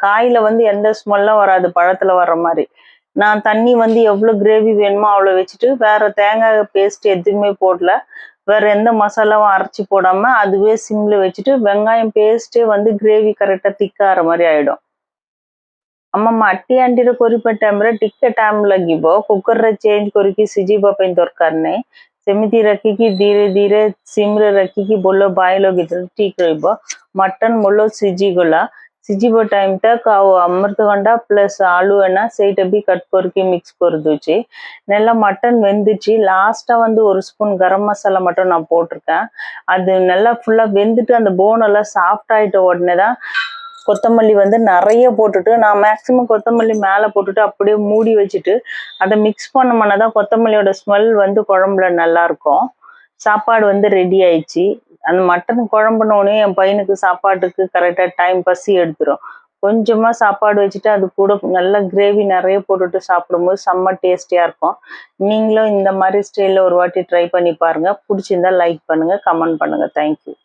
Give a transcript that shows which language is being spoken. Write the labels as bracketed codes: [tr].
[ta] Coil வந்து எந்த ஸ்மெல்லும் வராது பழத்தில் வர்ற மாதிரி. நான் தண்ணி வந்து எவ்வளோ கிரேவி வேணுமோ அவ்வளோ வச்சுட்டு வேற தேங்காய் பேஸ்ட் எதுவுமே போடல, வேற எந்த மசாலாவும் அரைச்சி போடாம அதுவே சிம்ல வச்சுட்டு வெங்காயம் பேஸ்டே வந்து கிரேவி கரெக்டாக திக்காகிற மாதிரி ஆயிடும். [or] ଆମ ମାଟି ହାଣ୍ଡିରେ କରିବା ଟାଇମରେ ଟିକେ ଟାଇମ ଲାଗିବ। କୁକରରେ ଚେଞ୍ଜ କରିକି ସିଝିବା ପାଇଁ ଦରକାର ନାହିଁ। ସେମିତି ରଖିକି ଧୀରେ ଧୀରେ ସିମରେ ରଖିକି ଭଲ ବାଇ ଲଗେଇଦେଲେ ଠିକ ରହିବ। ମଟନ ଭଲ ସିଝିଗଲା। सिझिबो टाइम तक अमृतगंडा प्लस आलू है सैट भी कट करके मिक्स कर दूची [ta] நல்லா மட்டன் வெந்துச்சு லாஸ்டா வந்து ஒரு ஸ்பூன் கரம் மசாலா மட்டும் நான் போட்டிருக்கேன் அது நல்லா ஃபுல்லா வெந்துட்டு அந்த போன் எல்லாம் சாஃப்ட் ஆயிட்ட உடனே தான் கொத்தமல்லி வந்து நிறைய போட்டுட்டு நான் மேக்ஸிமம் கொத்தமல்லி மேலே போட்டுட்டு அப்படியே மூடி வச்சுட்டு அதை மிக்ஸ் பண்ணோம்னா தான் கொத்தமல்லியோட ஸ்மெல் வந்து குழம்புல நல்லா இருக்கும் சாப்பாடு வந்து ரெடி ஆயிடுச்சு அந்த மட்டன் குழம்புனோடனே என் பையனுக்கு சாப்பாட்டுக்கு கரெக்டாக டைம் பசி எடுத்துரும் கொஞ்சமாக சாப்பாடு வச்சுட்டு அது கூட நல்ல கிரேவி நிறைய போட்டுட்டு சாப்பிடும்போது செம்ம டேஸ்டியாக இருக்கும் நீங்களும் இந்த மாதிரி ஸ்டைலில் ஒரு வாட்டி ட்ரை பண்ணி பாருங்கள் பிடிச்சிருந்தா லைக் பண்ணுங்கள் கமெண்ட் பண்ணுங்கள் தேங்க்யூ